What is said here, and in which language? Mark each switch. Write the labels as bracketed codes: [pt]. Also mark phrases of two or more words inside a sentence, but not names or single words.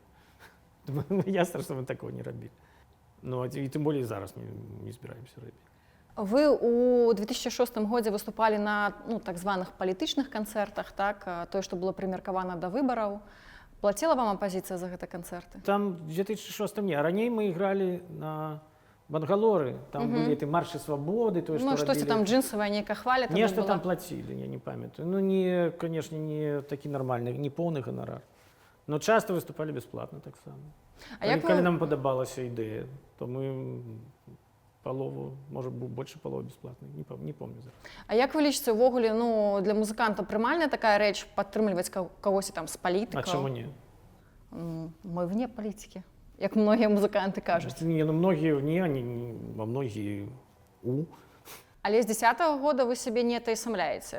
[be] Ясна, што мы такого не рабілі. Ну, і тым болей зараз не збіраемся рабіць. Вы у 2006 годзе выступалі на, ну, так званых палітычных канцэртах, так? Тое, што было прымеркавана да выбараў. Плаціла вам апазіцыя за гэта канцэрты? [ru] Там в 2006 не, а раней мы играли на Бангалоры, там были эти марши свободы, то, [be] ну, штосьці там джинсавая нейка хваля. Нешта там платили, я не памятаю. Ну, не, конечно, не такі нармальны, не поўны ганарар. [ru] Но часто выступали бесплатно [be] так само. Калі нам падабалася ідэя, [ru] то мы полову, может, больше половы бесплатной, не помню зараз. [be] А як вы лічыце ўвогуле, ну, для музыканта прымальная такая рэч падтрымліваць кагосьці там з палітыкаў? А чаму не? Мы вне палітыкі, як многія музыканты кажуць. Не, ну многія не, а многія у. Але з 10-го года вы сябе не атаясамляеце.